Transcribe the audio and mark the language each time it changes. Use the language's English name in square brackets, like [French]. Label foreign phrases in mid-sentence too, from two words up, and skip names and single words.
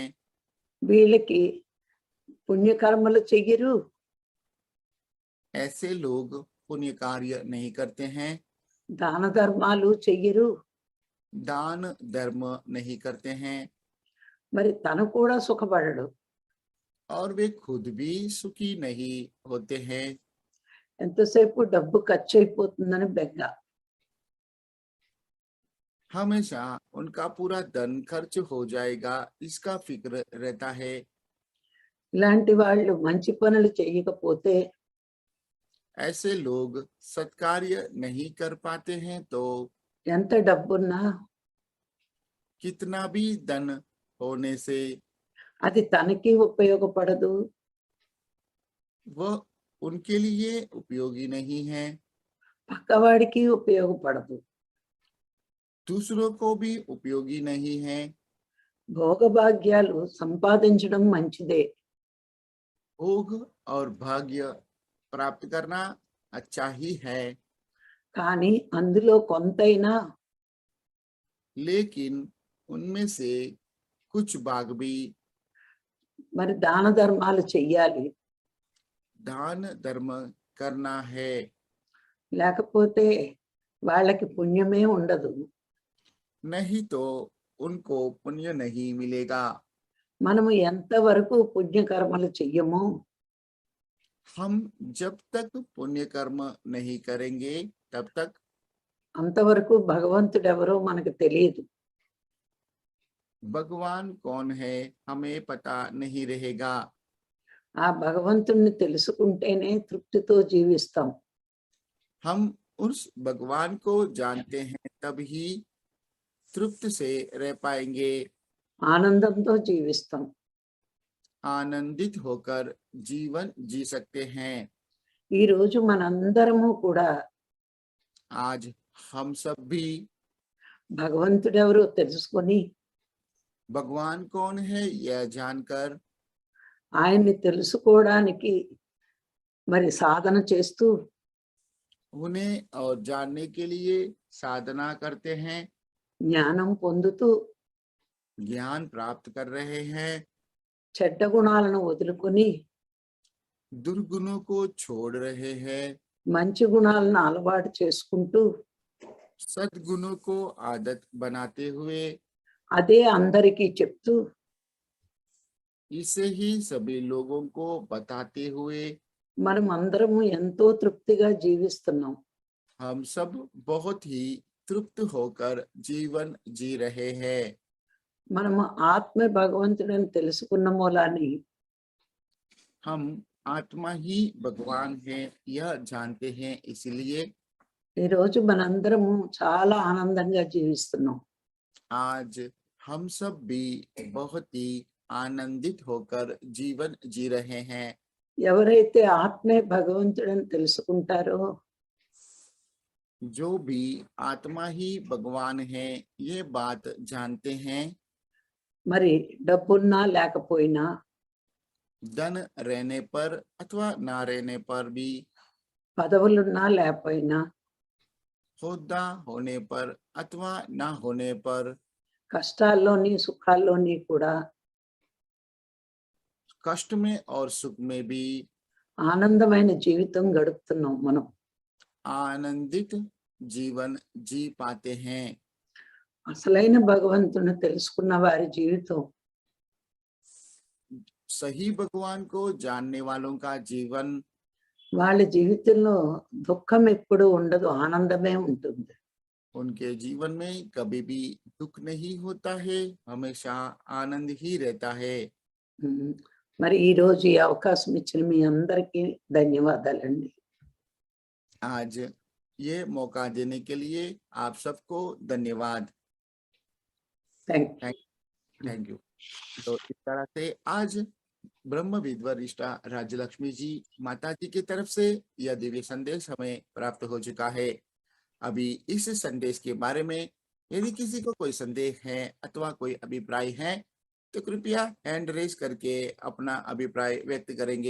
[Telugu] వీళ్ళకి పుణ్యకర్మలు చెయ్యరు, [Hindi] ऐसे लोग पुण्य कार्य नहीं करते हैं, [Telugu] దాన ధర్మాలు చెయ్యరు, [Hindi] दान धर्म नहीं करते हैं [Telugu] మరి తను కూడా సుఖపడడు. [Hindi] और वे खुद भी सुखी नहीं होते हैं। [Telugu] ఎంతసేపు డబ్బు ఖర్చు అయిపోతుందని బెంగ. [Hindi] हमेशा उनका पूरा धन खर्च हो जाएगा इसका फिक्र रहता है। [Telugu] ఇలాంటి వాళ్ళు మంచి పనులు చేయకపోతే [Hindi] ऐसे लोग सत्कार्य नहीं कर पाते हैं तो [Telugu] ఎంత డబ్బున్నా [Hindi] कितना भी धन होने से [Telugu] అది తనకి ఉపయోగపడదు, [Hindi] वह उनके लिए उपयोगी नहीं है, [Telugu] పక్కవాడికి ఉపయోగపడదు. [Hindi] दूसरों को भी उपयोगी नहीं है। [Telugu] భోగభాగ్యాలు సంపాదించడం మంచిదే, [Hindi] भोग और भाग्य प्राप्त करना अच्छा ही है, [Telugu] కానీ అందులో కొంతైనా [Hindi] लेकिन उनमें से कुछ भाग भी [Telugu] మరి దాన ధర్మాలు చెయ్యాలి. [Hindi] दान धर्म करना है, [Telugu] లేకపోతే వాళ్ళకి పుణ్యమే ఉండదు. [Hindi] नहीं तो उनको पुण्य नहीं मिलेगा। [Telugu] మనము ఎంతవరకు పుణ్యకర్మలు చెయ్యమో [Hindi] हम जब तक पुण्य कर्म नहीं करेंगे तब तक [Telugu] అంతవరకు భగవంతుడు ఎవరో మనకు తెలియదు. [Hindi] भगवान कौन है हमें पता नहीं रहेगा। [Telugu] ఆ భగవంతుణ్ణి తెలుసుకుంటేనే తృప్తితో జీవిస్తాం. [Hindi] हम उस भगवान को जानते हैं तब ही तृप्त से रह पाएंगे, [Telugu] ఆనందంతో జీవిస్తాం. [Hindi] आनंदित होकर जीवन जी सकते हैं। [Telugu] ఈ రోజు మనందరము కూడా [Hindi] आज हम सब भी [Telugu] భగవంతుడు ఎవరో తెలుసుకొని [Hindi] भगवान कौन है यह जानकर [Telugu] ఆయన్ని తెలుసుకోవడానికి మరి సాధన చేస్తూ [Hindi] उन्हें और जानने के लिए साधना करते हैं, [Telugu] జ్ఞానం పొందుతూ [Hindi] ज्ञान प्राप्त कर रहे हैं, [Telugu] చెడ్డ గుణాలను వదులుకొని [Hindi] दुर्गुणों को छोड़ रहे हैं, [Telugu] మంచి గుణాలను అలవాటు చేసుకుంటూ [Hindi] सद्गुणों को आदत बनाते हुए [Telugu] అదే అందరికీ చెప్తూ [Hindi] इसे ही सभी लोगों को बताते हुए [Telugu] మనం అందరము ఎంతో తృప్తిగా జీవిస్తున్నాం. [Hindi] हम सब बहुत ही तृप्त होकर जीवन जी रहे हैं। [Telugu] మనము ఆత్మ భగవంతుడని తెలుసుకున్న మూలాన్ని [Hindi] हम आत्मा ही भगवान है यह जानते हैं, इसलिए [Telugu] ఈ రోజు మనందరము చాలా ఆనందంగా జీవిస్తున్నాం. [Hindi] आज हम सब भी बहुत ही आनंदित होकर जीवन जी रहे हैं। [Telugu] ఎవరైతే ఆత్మే భగవంతుడని తెలుసుకుంటారో [Hindi] जो भी आत्मा ही भगवान है ये बात जानते हैं, [Telugu] మరి డబ్బున్నా లేకపోయినా [Hindi] धन रहने पर अथवा ना रहने पर भी, [Telugu] పదవులున్నా లేకపోయినా [Hindi] होदा होने पर अथवा ना होने पर, [Telugu] కష్టాల్లోని సుఖాల్లోని కూడా [Hindi] कष्ट में और सुख में भी [Telugu] ఆనందమైన జీవితం గడుపుతున్నాం మనం. [Hindi] आनंदित जीवन जी पाते हैं। [Telugu] అసలైన భగవంతుని తెలుసుకున్న వారి జీవితం [Hindi] सही भगवान को जानने वालों का जीवन [Telugu] వాళ్ళ జీవితంలో దుఃఖం ఎప్పుడు ఉండదు, ఆనందమే ఉంటుంది. [Hindi] उनके जीवन में कभी भी दुख नहीं होता है, हमेशा आनंद ही रहता है। ఉమ్, [Telugu] మరి ఈ రోజు ఈ అవకాశం ఇచ్చిన మీ అందరికీ ధన్యవాదాలండి. [Hindi] आज ये मौका देने के लिए आप सबको धन्यवाद। [English] Thank you. Thank you. [Hindi] तो इस तरह से आज ब्रह्म विद्वरिष्ठा राज्य लक्ष्मी जी माता जी की तरफ से यह दिव्य संदेश हमें प्राप्त हो चुका है। अभी इस संदेश के बारे में यदि किसी को कोई संदेह है अथवा कोई अभिप्राय है तो कृपया [English] hand raise [Hindi] करके अपना अभिप्राय व्यक्त करेंगे।